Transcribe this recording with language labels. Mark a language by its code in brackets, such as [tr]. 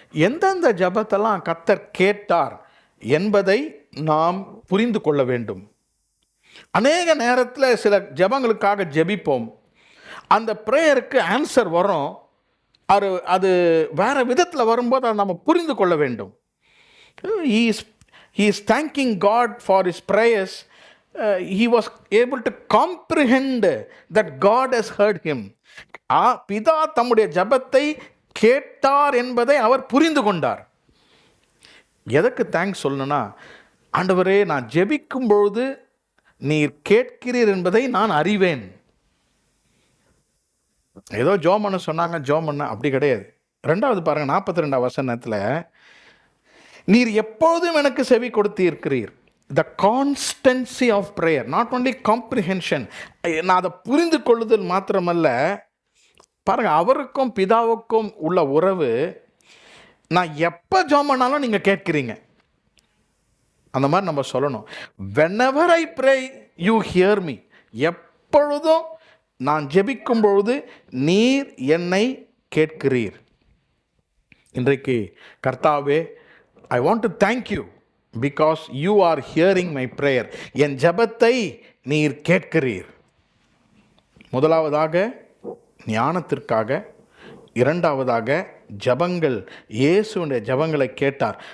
[ta] எந்தெந்த ஜெபத்தெல்லாம் கர்த்தர் கேட்டார் என்பதை நாம் புரிந்து கொள்ள வேண்டும். அநேக நேரத்தில் சில ஜெபங்களுக்காக ஜெபிப்போம், அந்த [en] ப்ரேயருக்கு ஆன்சர் [ta] வரும், அது வேறு விதத்தில் வரும்போது அதை நம்ம புரிந்து கொள்ள வேண்டும். [en] he is thanking God for his prayers. He was able to comprehend that God has heard him. [ta] பிதா தம்முடைய ஜெபத்தை கேட்டார் என்பதை அவர் புரிந்து கொண்டார். எதற்கு தேங்க்ஸ் சொல்லணும்னா, ஆண்டவரே நான் ஜெபிக்கும் பொழுது நீர் கேட்கிறீர் என்பதை நான் அறிவேன். ஏதோ ஜெபம் பண்ண சொன்னாங்க, ஜெபம் பண்ண, அப்படி கிடையாது. ரெண்டாவது பாருங்க, 42ஆம் வசனத்தில், நீர் எப்பொழுதும் எனக்கு செவி கொடுத்து இருக்கிறீர். [en] the constancy of prayer, not only comprehension, [ta] நான் அதை புரிந்து கொள்ளுதல் மாத்திரமல்ல. பாருங்க, அவருக்கும் பிதாவுக்கும் உள்ள உறவு, நான் எப்போ ஜெபம் பண்ணாலும் நீங்கள் கேட்குறீங்க, அந்த மாதிரி நம்ம சொல்லணும். [en] whenever I pray you hear me. [ta] எப்பொழுதும் நான் ஜெபிக்கும் பொழுது நீர் என்னை கேட்கிறீர். இன்றைக்கு கர்த்தாவே, [en] I want to thank you because you are hearing my prayer. [ta] என் ஜெபத்தை நீர் கேட்கிறீர். முதலாவதாக ஞானத்திற்காக, இரண்டாவதாக ஜபங்கள், இயேசுடைய ஜபங்களை கேட்டார்.